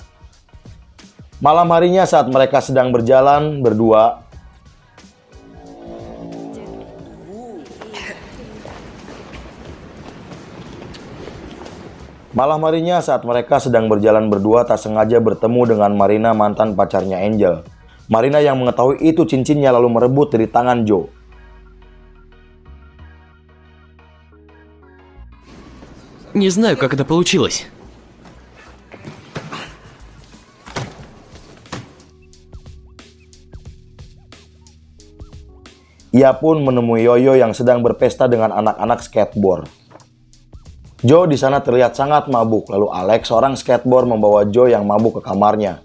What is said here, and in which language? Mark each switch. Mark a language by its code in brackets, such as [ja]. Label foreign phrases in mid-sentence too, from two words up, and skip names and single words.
[id] Malam harinya saat mereka sedang berjalan berdua, tak sengaja bertemu dengan Marina, mantan pacarnya Angel. Marina yang mengetahui itu cincinnya lalu merebut dari tangan Joe. [ru] Не знаю, как это получилось. [id] Ia pun menemui Yoyo yang sedang berpesta dengan anak-anak skateboard. Joe di sana terlihat sangat mabuk, lalu Alex, seorang skateboard, membawa Joe yang mabuk ke kamarnya.